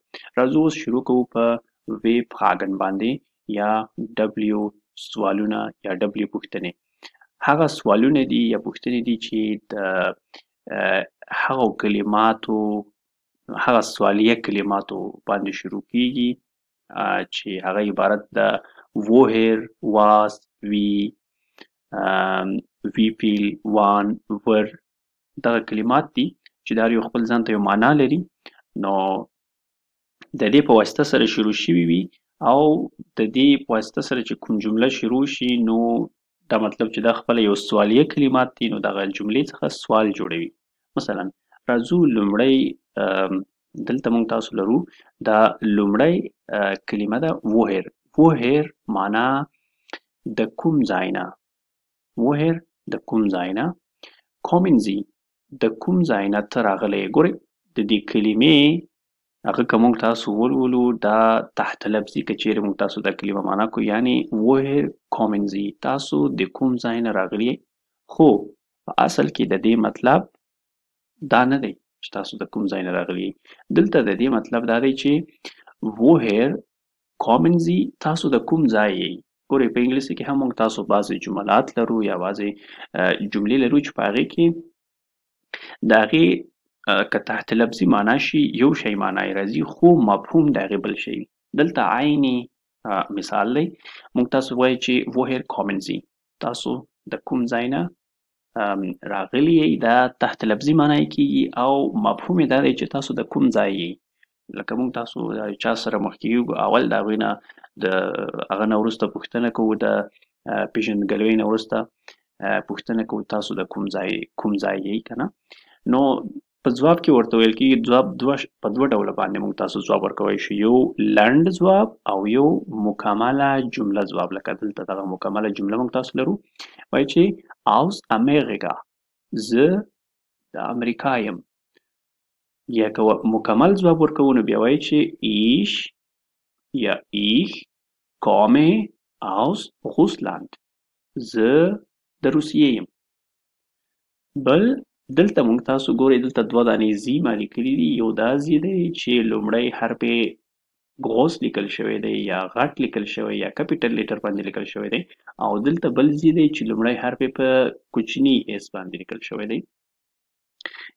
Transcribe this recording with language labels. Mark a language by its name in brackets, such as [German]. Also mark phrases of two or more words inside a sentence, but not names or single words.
[Pashto] راځو اوس شروع کوو په W-Fragen باندې یا W سوالونه یا W پوښتنې. هغه سوالونه دي یا پوښتنې دي چې د هغو کلماتو، هغه سوالیه کلماتو باندې شروع کیږي چې هغه عبارت ده [German] woher, was, wie, wie viel, wann, [English] where. [Pashto] دغه کلمات دي چې دا یو خپل ځان ته یو معنا لري، نو د دې په واسطه سره شروع شوي وي او د دې په واسطه سره چې کوم جمله شروع شي نو دا مطلب چې دا خپله یو سوالیه کلمات دي، نو دغه جملې څخه سوال جوړوي. مثلا راځو لومړی دلته موږ تاسو لرو دا لومړی کلمه ده woher. woher معنا د کوم ځای نه، woher د کوم ځای نه، [German] kommen Sie [Pashto] د کوم ځای نه ته راغلی. ګورئ د دې کلمې هغه که موږ تاسو ولولو دا تحت لفظي که چیرې موږ تاسو دا کلمه معنا کو، یعنی [German] woher kommen Sie [Pashto] تاسو د کوم ځای نه راغلی، خو په اصل کې د دې مطلب دا نه دی چې تاسو د کوم ځای نه راغلی. دلته د دې مطلب دا دی چې [German] woher kommen Sie [Pashto] تاسو د کوم ځای یې. ګورئ په انګلیسي کې هم موږ تاسو بعضې جملات لرو یا بعضې جملې لرو چې په هغې کې د هغې که تحت لفظي معنا شي یو شی معنا یې راځي خو مفهوم د هغې بل شی وي. دلته عیني مثال دی، موږ تاسو وایو چې [German] woher kommen Sie [Pashto] تاسو د کوم ځای نه راغلي یې، دا تحت لفظي معنا یې کیږي او مفهوم یې دا دی چې تاسو د کوم ځای یې. لکه موږ تاسو چا سره مخ کېږو اول د هغوی نه د هغه نه وروسته پوښتنه کوو، د پېژندګلوۍ نه وروسته پوښتنه کوو تاسو د کوم ځای یې که نه. نو په ځواب کې ورته ویل کېږي ځواب په دوه ډوله باندې موږ تاسو ځواب ورکوی شو، یو لنډ ځواب او یو مکمله جمله ځواب. لکه دلته دغه مکمله جمله موږ تاسو لرو، وایي چې [German] aus Amerika [Pashto] زه د امریکا یم. یا که مکمل ځواب ورکوو نو بیا وایي چې [German] ich komme aus Russland [Pashto] زه د روسیې یم. بل دلته موږ تاسو ګورئ دلته دوه دانې زی ما لیکلي دي، یو دا زی دی چې لومړی حرف یې gross لیکل شوی دی یا غټ لیکل شوی یا [English] capital letter [Pashto] باندې لیکل شوی دی، او دلته بل زی دی چې لومړی حرف یې په کوچني اس باندې لیکل شوی دی.